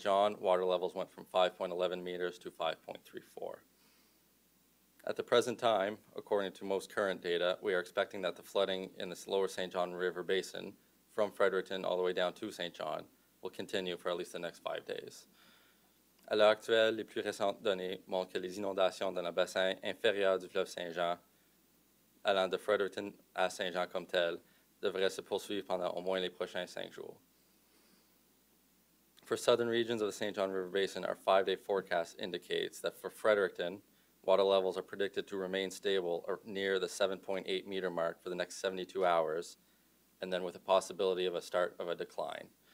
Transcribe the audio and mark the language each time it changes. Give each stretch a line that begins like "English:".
English: John, water levels went from 5.11 meters to 5.34. At the present time, according to most current data, we are expecting that the flooding in the lower St. John River Basin from Fredericton all the way down to St. John will continue for at least the next 5 days.
French: À l'heure actuelle, les plus récentes données montrent que les inondations dans le bassin inférieur du fleuve Saint-Jean, allant de Fredericton à Saint-Jean comme tel, devraient se poursuivre pendant au moins les prochains 5 jours.
English: For southern regions of the St. John River Basin, our 5-day forecast indicates that for Fredericton, water levels are predicted to remain stable or near the 7.8 meter mark for the next 72 hours, and then with a possibility of a start of a decline.